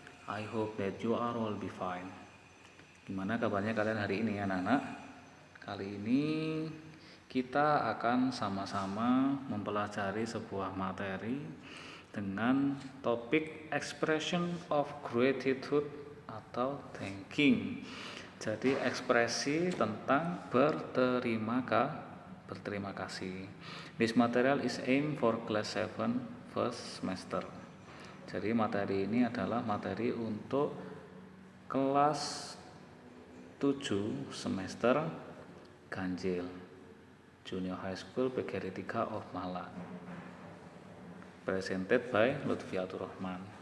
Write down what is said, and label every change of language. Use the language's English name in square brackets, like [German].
[English] I hope that you are all be fine. [Indonesian] Gimana kabarnya kalian hari ini anak-anak? Kali ini kita akan sama-sama mempelajari sebuah materi dengan topik expression of gratitude atau thanking. Jadi ekspresi tentang berterima kasih. [English] This material is aimed for class 7 first semester. [Indonesian] Jadi materi ini adalah materi untuk kelas 7 semester ganjil Junior High School PGRI 3 of Malang. [English] Presented by Lutfiatur Rahman.